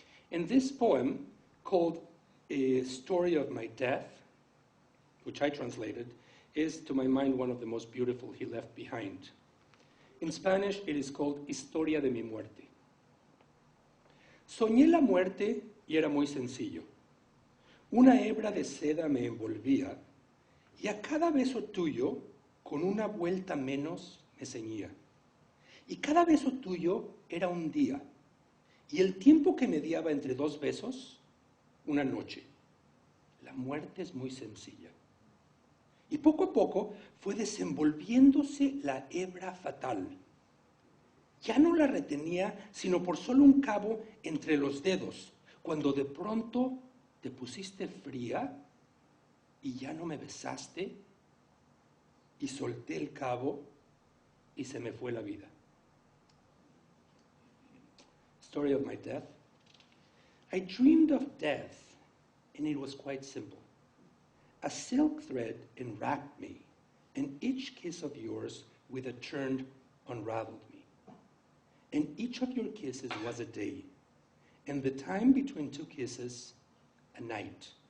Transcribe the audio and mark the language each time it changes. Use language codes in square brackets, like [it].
[en] And this poem, called A Story of My Death, which I translated, is, to my mind, one of the most beautiful he left behind. In Spanish, it is called Historia de mi muerte. [es] Soñé la muerte y era muy sencillo. Una hebra de seda me envolvía y a cada beso tuyo, con una vuelta menos, me ceñía. Y cada beso tuyo era un día, y el tiempo que mediaba entre dos besos, una noche. La muerte es muy sencilla. Y poco a poco fue desenvolviéndose la hebra fatal. Ya no la retenía sino por solo un cabo entre los dedos, cuando de pronto te pusiste fría y ya no me besaste y solté el cabo y se me fue la vida. [en] Story of my death. I dreamed of death, and it was quite simple. A silk thread enwrapped me, and each kiss of yours with a turn unraveled me. And each of your kisses was a day, and the time between two kisses, a night.